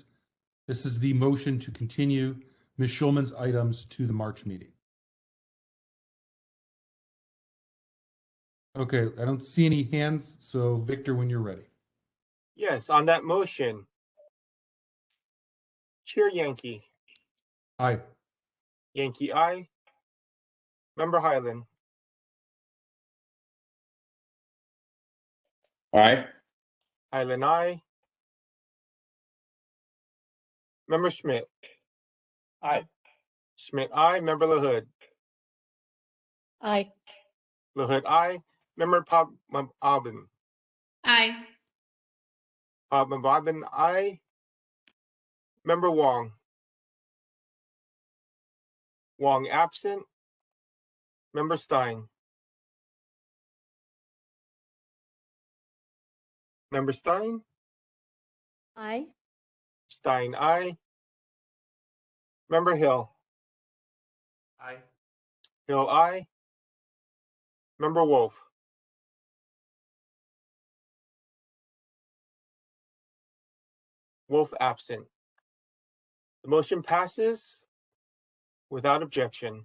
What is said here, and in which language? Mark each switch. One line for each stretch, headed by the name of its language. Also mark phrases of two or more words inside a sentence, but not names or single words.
English: This is the motion to continue Ms. Schulman's items to the March meeting. Okay, I don't see any hands, so Victor, when you're ready. Yes, on that motion. Chair Yankee. Aye. Yankee, aye. Member Highland. Aye. Highland, aye. Member Schmidt. Aye. Schmidt, aye. Member LaHood. Aye. LaHood, aye. Member Aubin. Aye. Bobbin, aye. Member Wong. Wong absent. Member Stein. Member Stein. Aye. Stein, aye. Member Hill. Aye. Hill, aye. Member Wolf. Wolf absent. The motion passes without objection.